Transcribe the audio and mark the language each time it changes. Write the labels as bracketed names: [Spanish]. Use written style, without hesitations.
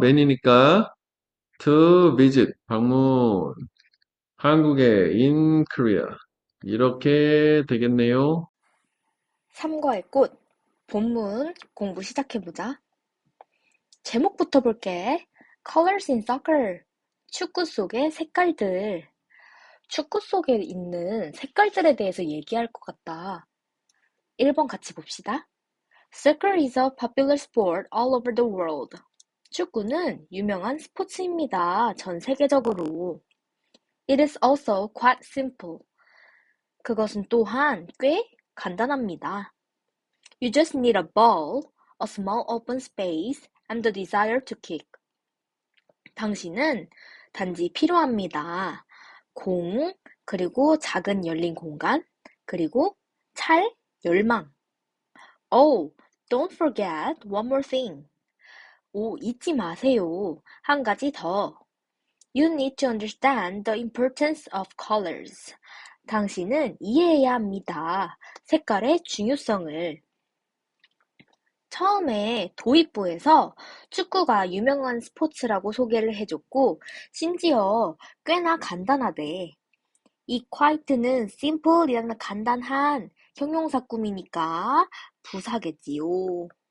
[Korean] many니까 to visit 방문. 한국에 in Korea 이렇게 되겠네요. 삼과의 꽃. 본문 공부 시작해보자. 제목부터 볼게. [English] Colors in soccer. [Korean] 축구 속의 색깔들. 축구 속에 있는 색깔들에 대해서 얘기할 것 같다. 1번 같이 봅시다. [English] Soccer is a popular sport all over the world. [Korean] 축구는 유명한 스포츠입니다. 전 세계적으로. [English] It is also quite simple. [Korean] 그것은 또한 꽤 간단합니다. [English] You just need a ball, a small open space, and the desire to kick. [Korean] 당신은 단지 필요합니다. 공, 그리고 작은 열린 공간, 그리고 열망. [English] Oh, don't forget one more thing. [Korean] 오, 잊지 마세요. 한 가지 더. [English] You need to understand the importance of colors. [Korean] 당신은 이해해야 합니다. 색깔의 중요성을. 처음에 도입부에서 축구가 유명한 스포츠라고 소개를 해줬고, 심지어 꽤나 간단하대. 이 quite는 simple이라는 간단한 형용사 꾸미니까 부사겠지요.